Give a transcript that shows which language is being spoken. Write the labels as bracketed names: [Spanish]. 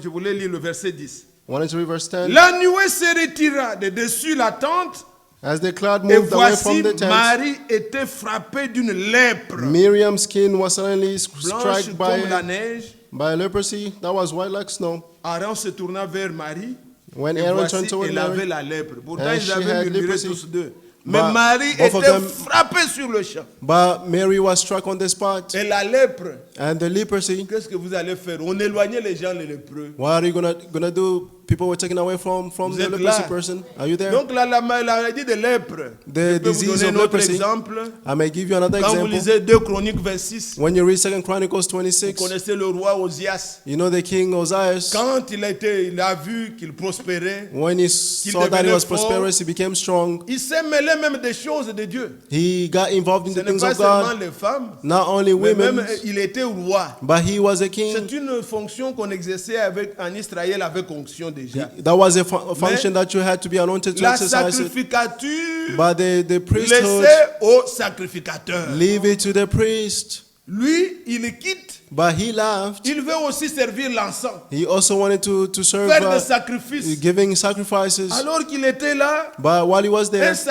[French] Je voulais lire le verset 10. [English] 1 and 3 verse 10. [French] La nuée se retira de dessus la tente, [English] As the cloud [French] et [English] moved away [French] voici [English] from the tent, [French] Marie était frappée d'une lèpre [English] Miriam's skin was suddenly [French] blanche [English] struck [French] comme la neige. [English] by leprosy that was white like snow. [French] Aaron se tourna vers Marie, [English] When [French] et [English] Aaron [French] voici, [English] turned toward [French] elle avait [English] Mary, [French] la lèpre. Pourtant, [English] and [French] ils [English] she [French] avaient [English] had [French] murmuré [English] leprosy. [French] tous deux. Mais [English] But [French] Marie [English] both of [French] était [English] them- [French] frappée sur le champ. [English] but Mary was struck on the spot. [French] Et la lèpre, [English] And the leprosy, [French] qu'est-ce que vous allez faire? On éloignait les gens les lépreux. [English] what are you gonna do? People were taken away from [French] Vous [English] the [French] êtes [English] leprosy [French] là. [English] person. Are you there? [French] Donc la maladie de lèpre. [English] The [French] Je peux vous [English] disease [French] donner [English] of [French] un autre [English] leprosy. [French] exemple. [English] I may give you another [French] Quand vous [English] example. [French] lisez 2 Chroniques 26, [English] When you read 2 Chronicles [French] vous [English] 26, [French] connaissez le roi Osias. [English] you know the king Ozias. [French] Quand il a vu qu'il prospérait, [English] When he saw that he [French] devenait [English] was [French] fort. [English] prosperous, he became strong. [French] il s'est mêlé même des choses de Dieu. [English] He got involved in [French] Ce [English] the [French] n'est [English] things [French] pas [English] of [French] seulement [English] God. [French] les femmes, [English] Not only [French] mais même [English] women, [French] il était roi. [English] but he was a king. [French] C'est une fonction qu'on exerçait en Israël avec onction déjà. [English] That was a function that you had to be anointed to [French] La [English] exercise it. [French] sacrificature, [English] But the priesthood, [French] laissée au sacrificateur. [English] leave it to the priest. [French] Lui, il quitte. [English] But he left. [French] Il veut aussi servir l'encens, [English] He also wanted to serve [French] faire des sacrifices. [English] giving sacrifices. [French] Alors qu'il était là, [English] But while he was there,